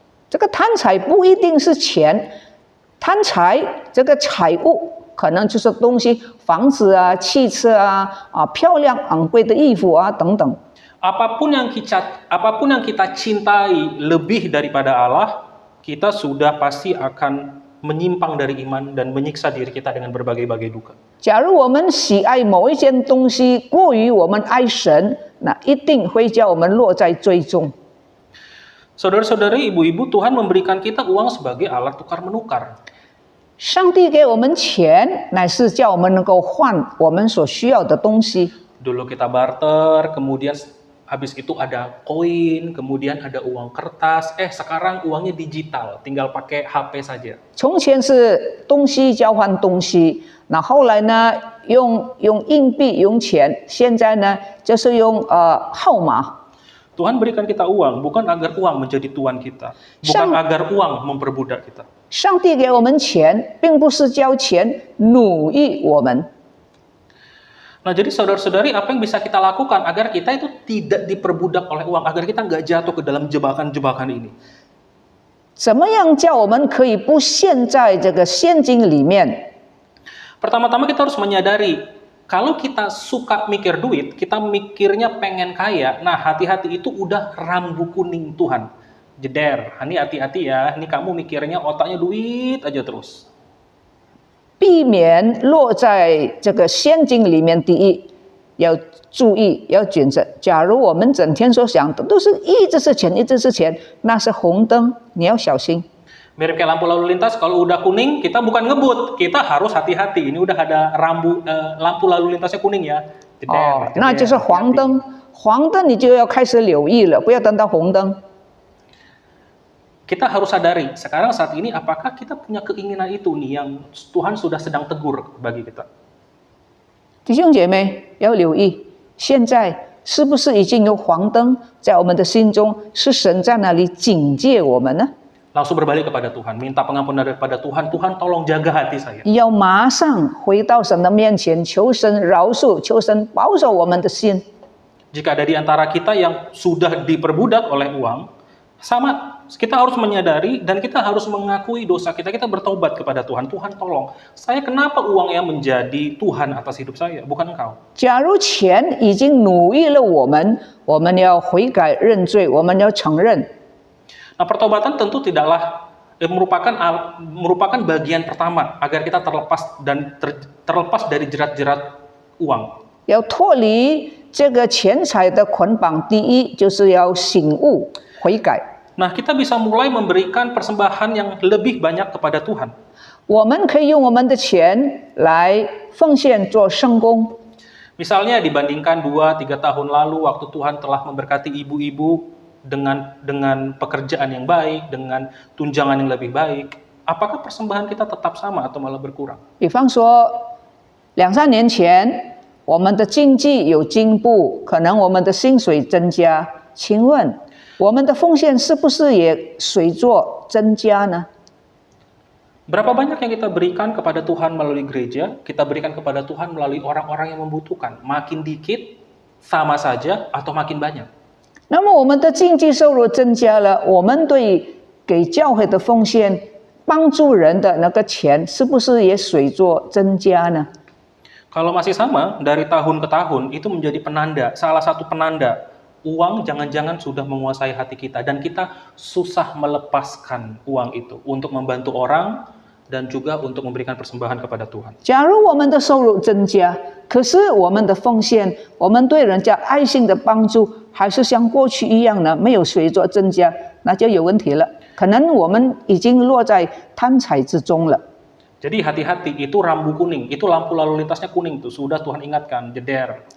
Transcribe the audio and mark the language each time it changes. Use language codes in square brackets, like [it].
[zh] 这个贪财不一定是钱，贪财这个财物可能就是东西，房子啊、汽车啊、漂亮昂贵的衣服啊等等。 [id] Apapun yang kita cintai lebih daripada Allah, kita sudah pasti akan menyimpang dari iman dan menyiksa diri kita dengan berbagai-bagai duka. [zh] 假如我们喜爱某一件东西过于我们爱神，那一定会叫我们落在罪中。 [id] Saudara-saudari, ibu-ibu, Tuhan memberikan kita uang sebagai alat tukar menukar. [zh] 上帝给我们钱，乃是叫我们能够换我们所需要的东西。 [id] Dulu kita barter, kemudian habis itu ada koin, kemudian ada uang kertas. Sekarang uangnya digital, tinggal pakai HP saja. [zh] 从前是东西交换东西，那后来呢，用硬币用钱，现在呢就是用号码。 [id] Tuhan berikan kita uang, bukan agar uang menjadi tuan kita, bukan agar uang memperbudak kita. [zh] 上帝给我们钱，并不是叫钱奴役我们。 [id] Nah, jadi saudara-saudari, apa yang bisa kita lakukan agar kita itu tidak diperbudak oleh uang, agar kita nggak jatuh ke dalam jebakan-jebakan ini? [zh] 怎么样叫我们可以不陷在这个陷阱里面？ [id] Pertama-tama kita harus menyadari, kalau kita suka mikir duit, kita mikirnya pengen kaya, nah hati-hati itu udah rambu kuning Tuhan. Jeder, ini hati-hati ya, ini kamu mikirnya otaknya duit aja terus. [zh] 避免落在这个陷阱里面，第一要注意，要谨慎。假如我们整天所想的都是一直是钱，一直是钱，那是红灯，你要小心。 [id] Mirip kayak lampu lalu lintas, kalau udah kuning, kita bukan ngebut, kita harus hati-hati. Ini udah ada lampu lalu lintasnya kuning ya. Jeder, jeder, [zh] 那就是黄 [id] hati-hati. [zh] 灯，黄灯你就要开始留意了，不要等到红灯。 [id] Kita harus sadari, sekarang saat ini apakah kita punya keinginan itu nih yang Tuhan sudah sedang tegur bagi kita. [zh] 弟兄姐妹要留意，现在是不是已经有黄灯在我们的心中？是神在那里警戒我们呢？ [id] Langsung berbalik kepada Tuhan, minta pengampunan daripada Tuhan. Tuhan tolong jaga hati saya. [zh] 要马上回到神的面前，求神饶恕，求神保守我们的心。 [id] Jika ada di antara kita yang sudah diperbudak oleh uang, sama kita harus menyadari dan kita harus mengakui dosa kita. Kita bertobat kepada Tuhan. Tuhan tolong, saya kenapa uangnya menjadi Tuhan atas hidup saya, bukan engkau. [zh] 假如钱已经奴役了我们，我们要悔改认罪，我们要承认。 [id] Nah, pertobatan tentu tidaklah merupakan bagian pertama agar kita terlepas dari jerat-jerat uang. [zh] 要脱离这个钱财的捆绑，第一就是要醒悟悔改。 [id] Nah, kita bisa mulai memberikan persembahan yang lebih banyak kepada Tuhan. [zh] 我们可以用我们的钱来奉献做圣工。 [id] Misalnya dibandingkan 2-3 tahun lalu waktu Tuhan telah memberkati ibu-ibu dengan pekerjaan yang baik, dengan tunjangan yang lebih baik, apakah persembahan kita tetap sama atau malah berkurang? [zh] 比方说，2-3年前，我们的经济有进步，可能我们的薪水增加。请问，我们的奉献是不是也随着增加呢？ [id] Berapa banyak yang kita berikan kepada Tuhan melalui gereja, kita berikan kepada Tuhan melalui orang-orang yang membutuhkan? Makin dikit, sama saja, atau makin banyak? [zh] 那么我们的经济收入增加了，我们对给教会的奉献、帮助人的那个钱，是不是也随着增加呢？ [id] Kalau masih sama, dari tahun ke tahun, itu menjadi penanda, salah satu penanda, uang jangan-jangan sudah menguasai hati kita, dan kita susah melepaskan uang itu untuk membantu orang, dan juga untuk memberikan persembahan kepada Tuhan. [zh] 假如我们的收入增加，可是我们的奉献，我们对人家爱心的帮助，还是像过去一样呢，没有随着增加，那就有问题了。可能我们已经落在贪财之中了。 [id] Jadi hati-hati, itu rambu kuning, itu lampu lalu lintasnya kuning tuh, sudah Tuhan ingatkan, jeder.